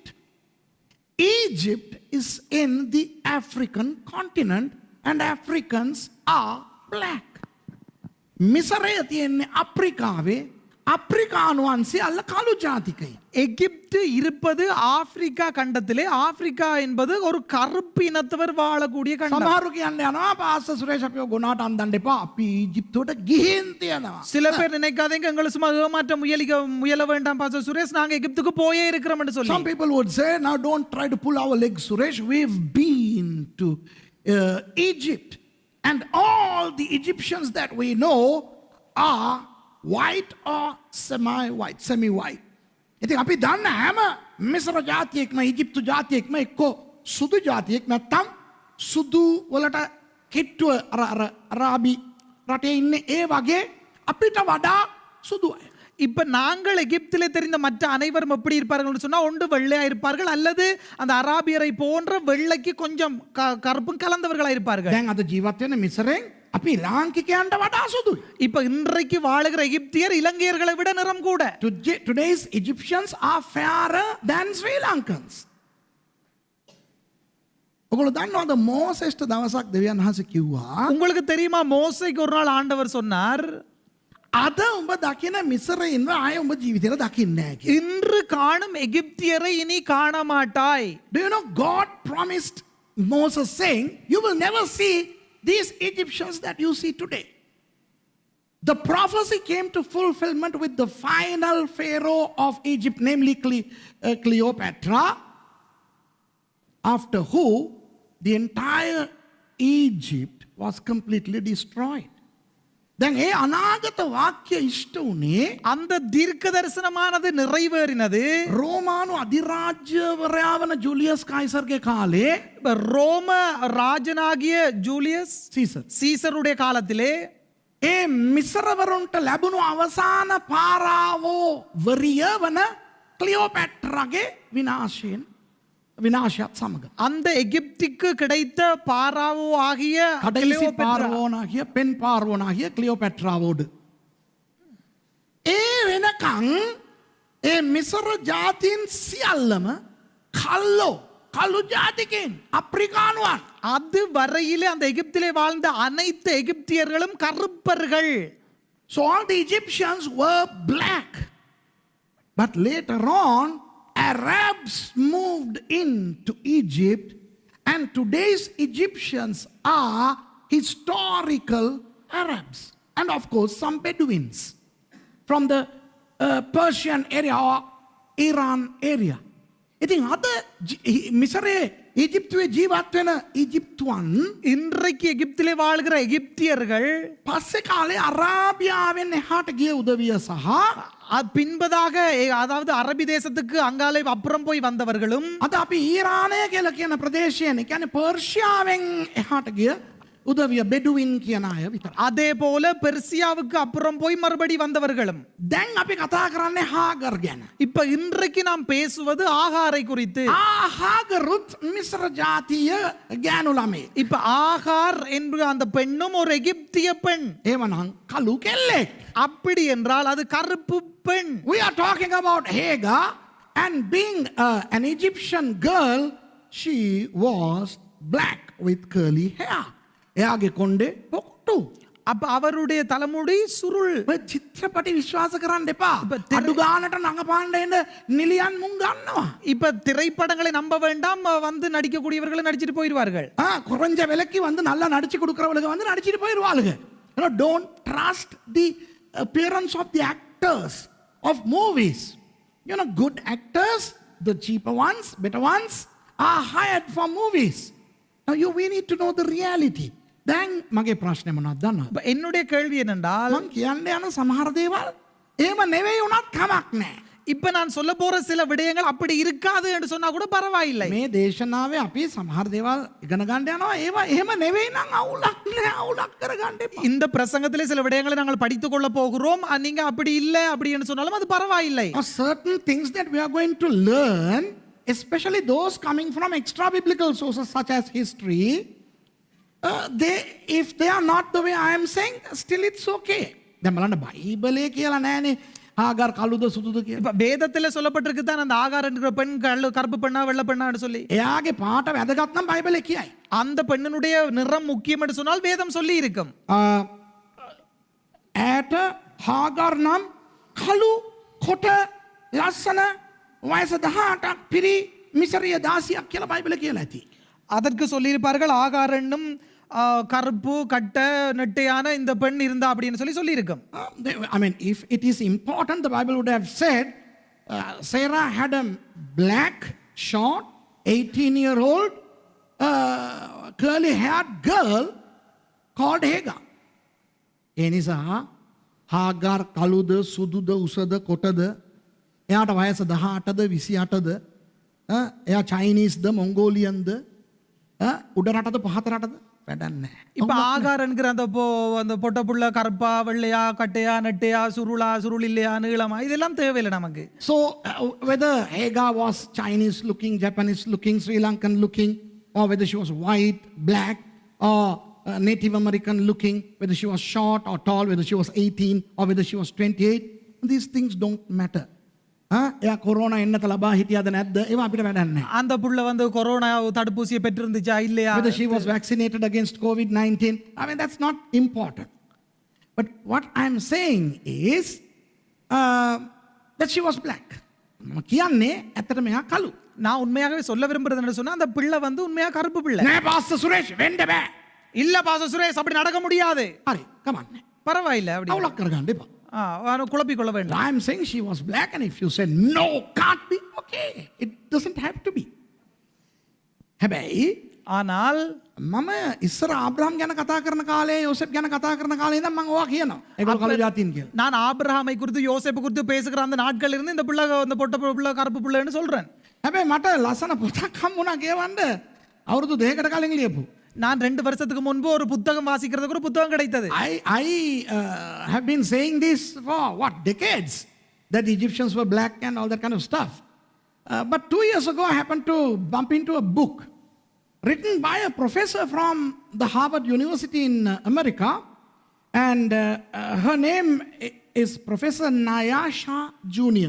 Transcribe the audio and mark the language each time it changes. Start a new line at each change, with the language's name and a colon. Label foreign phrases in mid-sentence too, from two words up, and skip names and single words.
English: Egypt is in the African continent and Africans are black.
Sinhala: මිසරය තියෙන්නේ අප්‍රිකාවේ. අප්‍රිකානුවන් සියල්ල කළු ජාතිකයි.
Tamil: எகிப்து இருப்பது ஆப்பிரிக்கா கண்டத்திலே. ஆப்பிரிக்கா என்பது ஒரு கருப்பு இனத்தவர் வாழக்கூடிய கண்டம்.
Sinhala: සමහරු කියන්නේ යනවා පාස්ටර් සුරේෂ් අපිව ගොනාට අන්දන්න එපා. අපි ඊජිප්තුවට ගිහින් තියෙනවා.
Tamil: சில பேர் நினைக்காதீங்க எங்களை சும்மா ஏமாற்ற முயல வேண்டாம் பாஸ்டர் சுரேஷ், நாங்க எகிப்துக்கு போயே இருக்கிறோம் என்று சொல்லி.
English: Some people would say now don't try to pull our legs Suresh, we've been to Egypt and all the Egyptians that we know are white or semi-white.
Sinhala: ඉතින් අපි දන්න හැම මිස්ර ජාතියෙක්ම ඊජිප්තු ජාතියෙක්ම එක්ක සුදු ජාතියෙක් නැත්තම් සුදු වලට කිට්ටුව අර අරාබි රටේ ඉන්නේ ඒ වගේ අපිට වඩා සුදු අය.
Tamil: இப்ப நாங்கள் எகிப்திலே தெரிந்த மற்ற அனைவரும் எப்படி இருப்பார்கள் சொன்னா ஒன்று வெள்ளையா இருப்பார்கள் அல்லது அந்த அராபியரை போன்ற வெள்ளைக்கு கொஞ்சம் கருப்பும் கலந்தவர்களா இருப்பார்கள்.
Sinhala: දැන් අද ජීවත් වෙන මිසරෙන් අපි ලාංකිකයන්ට වඩා සුදුයි.
Tamil: இப்ப இன்றைக்கு வாழுகிற எகிப்தியர் இலங்கையர்களை விட நிறம் கூட.
English: Today's Egyptians are fairer than Sri Lankans.
Sinhala: ඔගොල්ලෝ දන්නවද මෝසෙස්ට දවසක් දෙවියන් වහන්සේ කිව්වා
Tamil: உங்களுக்கு தெரியுமா மோசேக்கு ஒரு நாள் ஆண்டவர் சொன்னார்
Sinhala: අද උඹ දකින මිසරයින්ව ආය උඹ ජීවිතේට දකින්නේ නැහැ කියලා.
Tamil: இன்று காணும் எகிப்தியரை இனி காண மாட்டாய்.
English: Do you know God promised Moses saying you will never see these Egyptians that you see today. The prophecy came to fulfillment with the final pharaoh of Egypt, namely Cleopatra, after who the entire Egypt was completely destroyed.
Sinhala: දැන් ඒ අනාගත වාක්‍ය ඉෂ්ට වුණේ
Tamil: அந்த தீர்க்க தரிசனமானது நிறைவேறினது
Sinhala: රෝමානු අධිරාජ්‍යවරයා වන ජුලියස් කයිසර්ගේ කාලේ.
Tamil: ரோம ராஜனாகிய ஜூலியஸ் சீசருடைய காலத்திலே
Sinhala: ඒ මිසරවරුන්ට ලැබුණු අවසාන පාරාවෝ වරිය වන ක්ලියෝපැට්‍රාගේ විනාශයත් සමග
Tamil: அந்த எகிப்துக்கு கிடைத்த பாராவோ ஆகிய
Sinhala: කඩයිසි පාරවෝනාகிய පෙන් පාරවෝනාகிய ක්ලියෝපැට්‍රාවෝඩ ඒ වෙනකං ඒ මිසර ජාතීන් සියල්ලම කළු ජාතිකයන් අප්‍රිකානුවන්.
Tamil: அது வரையிலே அந்த எகிப்திலே வாழ்ந்த அனைத்து எகிப்தியர்களும் கருப்பர்கள்.
English: So all the Egyptians were black. But later on Arabs moved into Egypt and today's Egyptians are historical Arabs and of course some Bedouins from the Persian area or Iran area.
Sinhala: ඉතින් අද මිසරේ ඊජිප්තුවේ ජීවත් වෙන ඊජිප්තුවන්
Tamil: இன்றைக்கு எகிப்திலே வாழ்கிற எகிப்தியர்கள்
Sinhala: පස්සේ කාලේ අරාබියාවෙන් එහාට ගිය උදවිය සහ
Tamil: பின்பதாக அதாவது அரபி தேசத்துக்கு அங்காலே அப்புறம் போய் வந்தவர்களும்
Sinhala: අද අපි ඊරානය කියලා කියන ප්‍රදේශයෙන් කියන්නේ පර්ෂියාවෙන් එහාට ගිය උදවිය බෙඩුවින් කියන අය විතර.
Tamil: அதே போல பெர்சியாவுக்கு அப்புறம் போய் மறுபடி வந்தவர்களும்.
Sinhala: දැන් අපි කතා කරන්නේ හාගර් ගැන.
Tamil: இப்ப இன்றைக்கு நாம் பேசுவது ஆகாரை குறித்து.
Sinhala: හාගරුත් මිස්ර ජාතිය ගෑනු ළමේ.
Tamil: இப்ப ஆகார் என்ற அந்த பெண்ணும் ஒரு எகிப்திய பெண்.
Sinhala: ඒවනම් කළු කෙල්ලෙක්.
Tamil: அப்படி என்றால் அது கருப்பு பெண்.
English: We are talking about Hagar, and being an Egyptian girl, she was black with curly hair.
Sinhala: එයාගේ කොණ්ඩේ පොකුටු.
Tamil: அப்ப அவருடைய தலைமுடி சுருள்.
Sinhala: ඔය චිත්‍රපටි විශ්වාස කරන්න එපා. අඩු ගානට නඟපාන්න එන නිලියන් මුන් ගන්නවා.
Tamil: இப்ப திரைப்படங்களை நம்ப வேண்டாம், வந்து நடிக்கக்கூடியவர்கள் நடிச்சிட்டு போயிடுவார்கள். குறைஞ்ச விலைக்கு வந்து நல்லா நடிச்சு கொடுக்கறவளுக்கு வந்து நடிச்சிட்டு போயிடுவாளுங்க.
English: You know, don't trust the appearance of the actors of movies. You know, good actors, the cheaper ones, better ones, are hired for movies. Now we need to know the reality.
Sinhala: දැන් මගේ ප්‍රශ්නේ මොනවද දන්නවද?
Tamil: இப்ப என்னுடைய கேள்வி என்னென்றால்,
Sinhala: මං කියන්න යන සමහර දේවල් එහෙම නෙවෙයි උනත් කමක් නැහැ.
Tamil: இப்ப நான் சொல்ல போற சில விடயங்கள் அப்படி இருக்காது என்று சொன்னா கூட பரவாயில்லை.
Sinhala: මේ දේශනාවේ අපි සමහර දේවල් ඉගෙන ගන්න යනවා. ඒවා එහෙම නෙවෙයි නම් අවුලක් නෑ. අවුලක් කරගන්න එපා.
Tamil: இந்த பிரசங்கத்திலே சில விடயங்களை நாங்கள் படித்துக் கொள்ள போகிறோம். நீங்க அப்படி இல்லை அப்படி என்று சொன்னாலும் அது பரவாயில்லை.
English: Now, certain things that we are going to learn, especially those coming from extra biblical sources such as history, if they are not the way I am saying, still it's okay.
Sinhala: දැන් බලන්න බයිබලයේ කියලා නෑනේ ஆகார் කළුද සුදුද කියලා.
Tamil: இப்ப வேதத்துல சொல்லப்பட்டிருக்கு தான் அந்த ஆகார் என்கிற பெண் கருப்பு பெண்ணா வெள்ளை பெண்ணான்னு சொல்லி.
Sinhala: එයාගේ පාට වැදගත් නම් බයිබලයේ කියයි.
Tamil: அந்த பெண்ணினுடைய நிறம் முக்கியம் என்று சொன்னால் வேதம் சொல்லி இருக்கும்.
Sinhala: ඈට හාගර් නම් කළු කොට ලස්සන වයස 18ක් පිරි මිසරිය දාසියක් කියලා බයිබලයේ කියලා ඇති.
Tamil: அதற்கு சொல்லியிருப்பார்கள் ஆகார் என்னும் கருப்பு கட்ட நெட்டையான இந்த பெண் இருந்தா அப்படின்னு சொல்லி இருக்கும்.
English: I mean, if it is important, the Bible would have said Sarah had a black, short, 18-year-old, curly-haired girl called Hagar.
Sinhala: ඒ නිසා හාගර් කළුද සුදුද උසද කොටද එයාට වයස 18ද 28ද එයා චයිනීස්ද මොංගෝලියන්ද උඩ රටද පහත රටද වැඩක් නැහැ.
Tamil: இப்ப ஆகார் என்கிற அந்த பொட்ட புள்ள கருப்பா வெள்ளையா கட்டையா நெட்டையா சுருளா சுருள் இல்லையா நீளமா இதெல்லாம் தேவையில்லை நமக்கு.
English: So whether Hagar was Chinese looking, Japanese looking, Sri Lankan looking, or whether she was white, black, or Native American looking, whether she was short or tall, whether she was 18 or whether she was 28, these things don't matter.
Sinhala: එයා කොරෝනා එන්නත ලබා හිටියද නැද්ද ඒවා අපිට වැඩක් නැහැ.
Tamil: அந்த புள்ள வந்து கொரோனா தடுப்பூசியை பெற்றிருந்துச்சா இல்லையா,
English: whether she was vaccinated against COVID-19, I mean that's not important. But what I'm saying is that she was black.
Sinhala: කියන්නේ ඇත්තට මෙයා කළු.
Tamil: நான் உண்மையாகவே சொல்ல விரும்புறது என்ன சொன்னா அந்த பிள்ளை வந்து உண்மையா கருப்பு பிள்ளை.
Sinhala: නෑ පාස්ටර් සුරේෂ් වෙන්න බෑ.
Tamil: இல்ல பாஸ்டர் சுரேஷ் அப்படி நடக்க முடியாது.
Sinhala: හරි කමන්නේ.
Tamil: பரவாயில்லை அப்படி
Sinhala: අවුලක් කරගන්න එපා.
Tamil: குழப்பிக் கொள்ள வேண்டாம்.
English: I'm saying she was black, and if you say no, can't be, okay. It doesn't have to be.
Sinhala: හැබැයි
Tamil: ஆனால்
Sinhala: මම ඉස්සර ආබ්‍රහම් ගැන කතා කරන කාලේ යෝසෙප් ගැන කතා කරන කාලේ ඉඳන් මම ඕවා කියනවා. ඒගොල්ලෝ කළු ජාතීන් කියලා.
Tamil: நான் ஆபிரகாமை குறித்து யோசேப்பு குறித்து பேசுகிற அந்த நாட்கள் இருந்து இந்த பிள்ளை அந்த பொட்ட பிள்ளை கருப்பு பிள்ளைன்னு சொல்றேன்.
Sinhala: හැබැයි මට ලස්සන පොතක් හම්බුණා කියවන්න අවුරුදු 2කට කලින් ලියපු.
Tamil: நான் 2 வருஷத்துக்கு முன்பு ஒரு புத்தகம் வாசிக்கிறதுக்கு ஒரு புத்தகம் கிடைத்தது.
English: I have been saying this for what, decades, that the Egyptians were black and all that kind of stuff. But 2 years ago I happened to bump into a book written by a professor from the Harvard University in America, and her name is Professor Nyasha Junior.